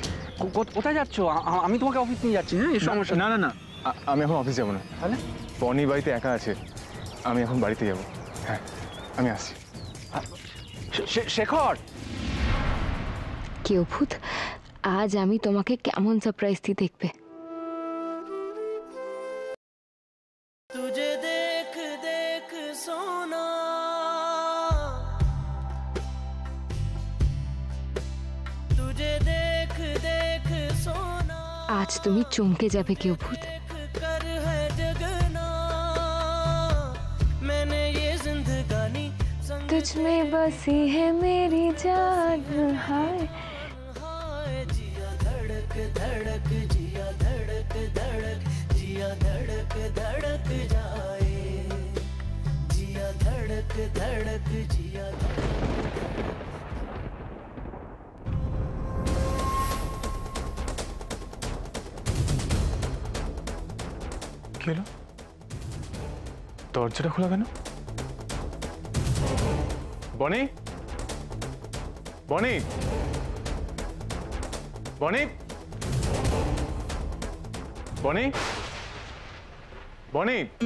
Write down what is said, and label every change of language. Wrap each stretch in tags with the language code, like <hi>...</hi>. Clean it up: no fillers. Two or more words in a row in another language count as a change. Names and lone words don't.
<bn>কোথায় যাচ্ছ? আমি তোমাকে অফিস নিয়ে যাচ্ছি। হ্যাঁ, এই সমস্যা। না না না, আমি এখন অফিস যাবো না। তাহলে বনি বাড়িতে একা আছে, আমি এখন বাড়িতে যাবো। হ্যাঁ, আমি আসছি। শেখর, কি অদ্ভুত, আজ আমি তোমাকে কেমন সারপ্রাইজ দিই দেখবে।</bn> <hi>तुझे देख देख सोना, तुझे देख देख सोना,</hi> <bn>আজ তুমি চমকে যাবে কি অদ্ভুত।</bn> <hi>कर है जगना, मैंने ये जिंदगानी तुझ में बसी है मेरी जान, हाय हाय, जिया धड़क धड़क, जिया धड़क धड़क, जिया धड़क धड़क जाए, जिया धड़क धड़क, जिया</hi> <bn>কি হলো? দরজাটা খোলা কেন? বনি, বনি, বনি, বনি, বনি।</bn>